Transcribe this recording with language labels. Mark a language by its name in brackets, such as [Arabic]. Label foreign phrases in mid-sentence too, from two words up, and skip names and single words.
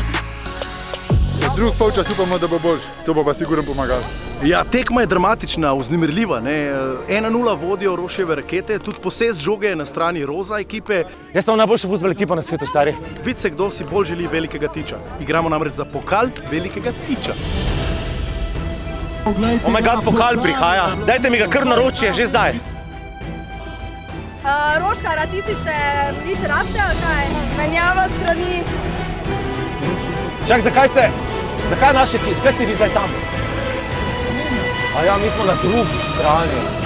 [Slovenian] Drugi polčas upamo, da bo boljši, to bo pa sigurno pomagalo. Ja, tekma je dramatična, vznemirljiva. 1:0 vodijo Rošijeve rakete, tudi posest žoge je na strani roza ekipe. Jaz sem najboljša fuzbal ekipa na svetu, stari. Vidi se, kdo si bolj želi velikega tiča. Igramo namreč za pokal velikega tiča. [English] Oh my god, [Slovenian] pokal prihaja. Dajte mi ga kar naročje, že zdaj. Roškar, a ti si še više rabte, ali kaj? Menjava strani. Čak, zakaj naši ekip, zakaj ste vi zdaj tam? A ja, mi smo na drugi strani.